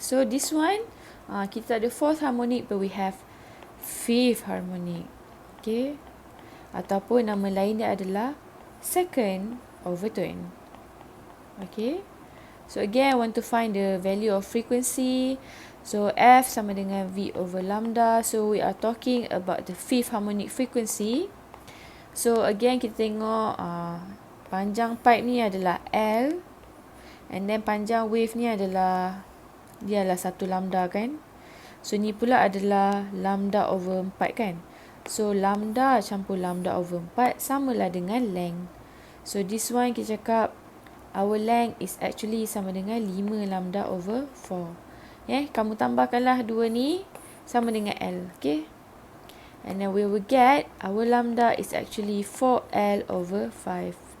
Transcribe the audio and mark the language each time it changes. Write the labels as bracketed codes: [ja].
[en] So this one, [ms] kita ada [en] fourth harmonic, but we have fifth harmonic. [ms] Okay, ataupun nama lain dia adalah second overtone. [en] Okay, so again I want to find the value of frequency. [ms] So F sama dengan V over lambda. [en] So we are talking about the fifth harmonic frequency. [ms] So again kita tengok panjang pipe ni adalah L, [en] and then [ms] panjang wave ni adalah 1 lambda kan. So ni pula adalah lambda over 4 kan. So lambda campur lambda over 4 samalah dengan length. [en] So this one [ms] kita cakap [en] our length is actually sama dengan 5 lambda over 4. [ms] Kamu tambahkanlah dua ni sama dengan L. [en] Okay, and then we will get our lambda is actually 4L over 5.